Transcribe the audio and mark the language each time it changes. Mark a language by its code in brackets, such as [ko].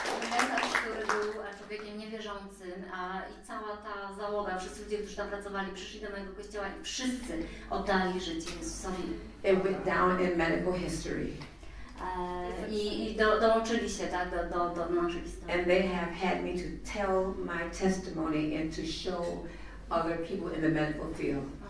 [pl] Lekarz, który był człowiekiem niewierzącym, i cała ta załoga, wszyscy ludzie, którzy tam pracowali, przyszli do mojego kościoła i wszyscy oddali życie Jezusowi. [en] It went down in medical history. [pl] I dołączyli się tak, do naszej historii. [en] And they have had me to tell my testimony and to show other people in the medical field.